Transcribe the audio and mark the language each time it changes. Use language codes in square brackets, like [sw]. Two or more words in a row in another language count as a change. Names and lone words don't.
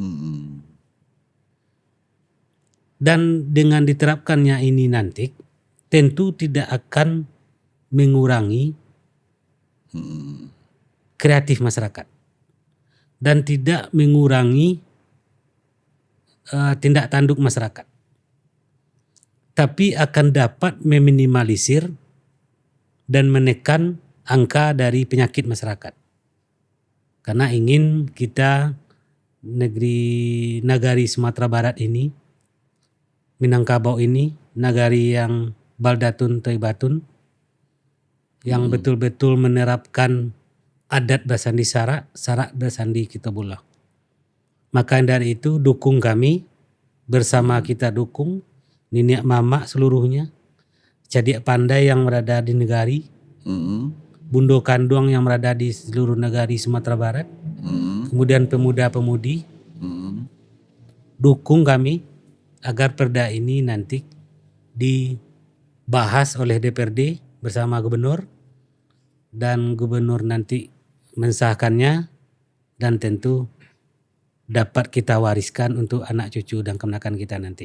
[id] Dan dengan diterapkannya ini nanti tentu tidak akan mengurangi kreatif masyarakat dan tidak mengurangi tindak tanduk masyarakat, tapi akan dapat meminimalisir dan menekan angka dari penyakit masyarakat. Karena ingin kita nagari Sumatera Barat ini, Minangkabau ini, nagari yang [ar] بلدة طيبة, [id] yang betul-betul menerapkan [min] adat basandi sarak basandi kitobullah. [id] Maka dari itu dukung kami, bersama kita dukung, nenek mama seluruhnya, Cadik Pandai yang berada di Negari, Bundo Kanduang yang berada di seluruh negari Sumatera Barat, kemudian pemuda-pemudi, dukung kami agar perda ini nanti dibahas oleh DPRD bersama gubernur, dan gubernur nanti mensahkannya, dan tentu dapat kita wariskan untuk anak cucu dan keponakan kita nanti.